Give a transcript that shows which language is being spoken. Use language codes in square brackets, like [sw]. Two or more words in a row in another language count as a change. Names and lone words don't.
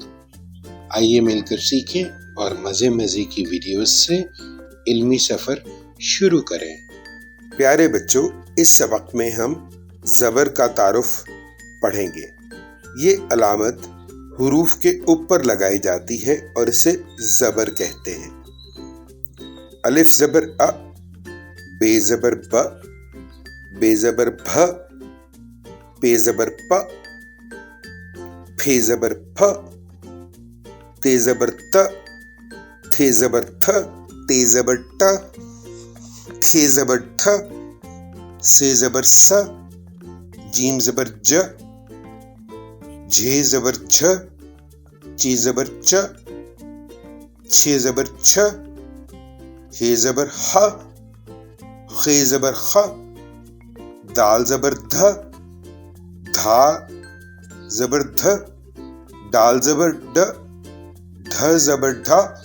[ur] آئیے مل کر سیکھیں اور مزے کی ویڈیوز سے علمی سفر شروع کریں۔ پیارے بچوں، اس سبق میں ہم زبر کا تعارف پڑھیں گے۔ یہ علامت حروف کے اوپر لگائی جاتی ہے اور اسے زبر کہتے ہیں۔ الف زبر ا، بے زبر ب، بے زبر بھ، پے زبر پ، پھے زبر پھ، تے زبر ت، تھے زبر تھ، تے زبر ٹ، ٹھے زبر ٹھ، سے زبر س، جیم زبر ج، جھے زبر جھ، چی زبر چ، چھے زبر چھ، ہے زبر ہ، خے زبر خ، دال زبر دھ، دھا زبر دھ، ڈال زبر ڈ، ڈھ زبر ڈھا،